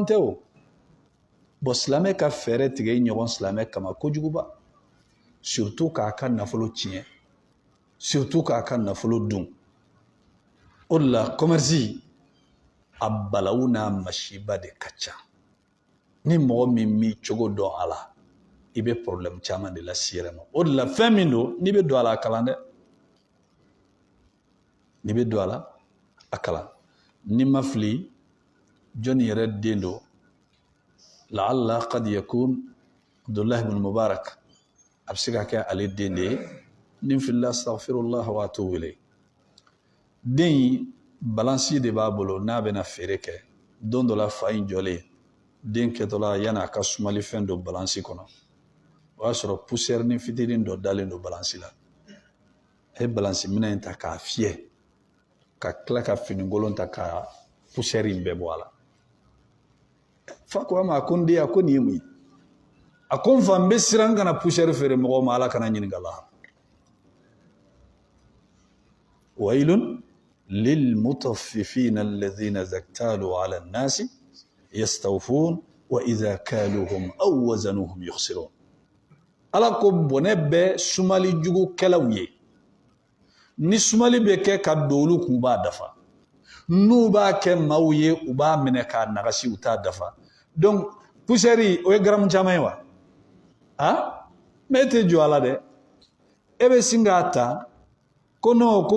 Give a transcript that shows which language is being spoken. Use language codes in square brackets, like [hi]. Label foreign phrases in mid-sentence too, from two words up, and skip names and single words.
[bm] tɛ o bon silamɛ ka fɛɛrɛ tigɛ i ɲɔgɔn silamɛ kama kojuguba surtout k'a ka nafolo tiɲɛ surtout k'a ka nafolo dun o de la commerce a balawu n'a masiba de ka ca ni mɔgɔ min m'i cogo dɔn a la i bɛ problème caman de lase i yɛrɛ ma o de la fɛn min don n'i bɛ don a la a kalan dɛ n'i bɛ don a la a kalan n'i ma fili jɔnni yɛrɛ den don [ar] لعله قد يكون [bm] Abdullah ibn Mubarak a bɛ se ka kɛ ale den de ye nin filila [ar] أستغفر الله وأتوب إليه [bm] den in balansi de b'a bolo n'a bɛna feere kɛ don dɔ la fa in jɔlen den kɛtɔla yan'a ka sumali fɛn dɔ balansi kɔnɔ o y'a sɔrɔ poussière ni fitinin dɔ dalen don balansi la a ye balansi minɛ in ta k'a fiyɛ ka tila ka finikolon ta ka poussière in bɛɛ bɔ a la fa ko a ma a ko n den a ko nin ye mun ye a ko n fa n bɛ siran kana poussière feere mɔgɔw ma ala kana ɲininka la [ar] waylun للمطففين الذين إذا اكتالوا على الناس يستوفون وإذا كالوهم أو وزنوهم يخسرون [bm] ala ko bɔnɛ bɛ sumali jugu kɛlaw ye ni sumali bɛ kɛ ka dolu kun b'a dafa n'u b'a kɛ maaw ye u b'a minɛ k'a nagasi u t'a dafa donc poussière o ye garamu caman ye wa mais e tɛ jɔ a la dɛ e bɛ sin k'a ta ko non ko